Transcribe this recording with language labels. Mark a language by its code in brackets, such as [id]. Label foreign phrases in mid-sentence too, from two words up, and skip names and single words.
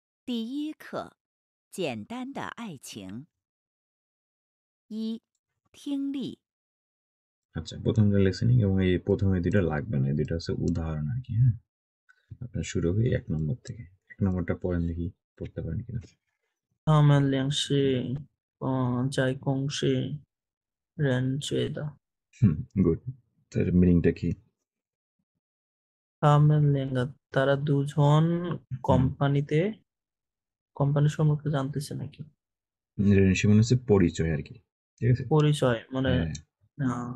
[zh] 第一课：简单的爱情。一、听力。 [bn] আচ্ছা, প্রথম লিসেনিং এবং এই প্রথমে দুটো লাগবে না, দুটো হচ্ছে উদাহরণ আর কি. হ্যাঁ, আপনার শুরু হই 1 নম্বর থেকে. 1 নম্বরটা পড়েন দেখি, পড়তে পারেন কিনা. [zh] 他们俩是在公司认识的。 [bn] গুড. তার মিনিংটা কি? তারা দুজন হুম, কোম্পানির সম্পর্কে জানতেছে নাকি? রিলেশনশিপ মানে হচ্ছে পরিচয় আর কি, ঠিক আছে. পরিচয় মানে হ্যাঁ, আহ,